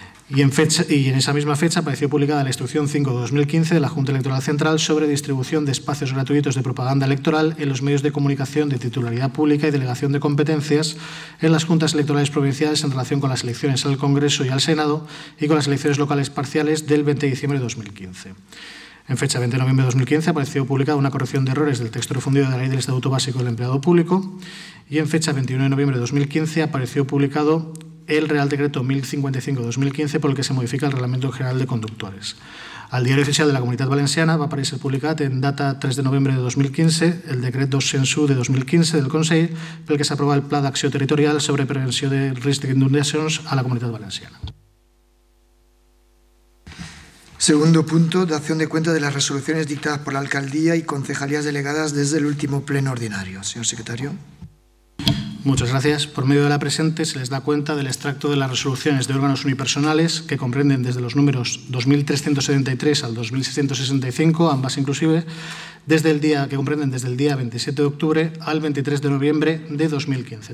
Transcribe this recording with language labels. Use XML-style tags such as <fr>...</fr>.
<es>Y en esa misma fecha apareció publicada la Instrucción 5 de 2015 de la Junta Electoral Central sobre distribución de espacios gratuitos de propaganda electoral en los medios de comunicación de titularidad pública y delegación de competencias en las juntas electorales provinciales en relación con las elecciones al Congreso y al Senado y con las elecciones locales parciales del 20 de diciembre de 2015. En fecha 20 de noviembre de 2015 apareció publicada una corrección de errores del texto refundido de la Ley del Estatuto Básico del Empleado Público y en fecha 21 de noviembre de 2015 apareció publicado el Real Decreto 1055 de 2015 por el que se modifica el Reglamento General de Conductores.</es> <ca>Al Diario Oficial de la Comunitat Valenciana va aparèixer publicat en data 3 de novembre de 2015 el Decret 201 de 2015 del Consell pel que s'aprova el Pla d'Acció Territorial sobre Prevenció de Risc d'Inundacions a la Comunitat Valenciana.</ca> <es>Segundo punto, dación de cuenta de las resoluciones dictadas por la Alcaldía y concejalías delegadas desde el último pleno ordinario. Señor secretario. Muchas gracias. Por medio de la presente se les da cuenta del extracto de las resoluciones de órganos unipersonales que comprenden desde los números 2373 al 2665, ambas inclusive, que comprenden desde el día 27 de octubre al 23 de noviembre de 2015.</es>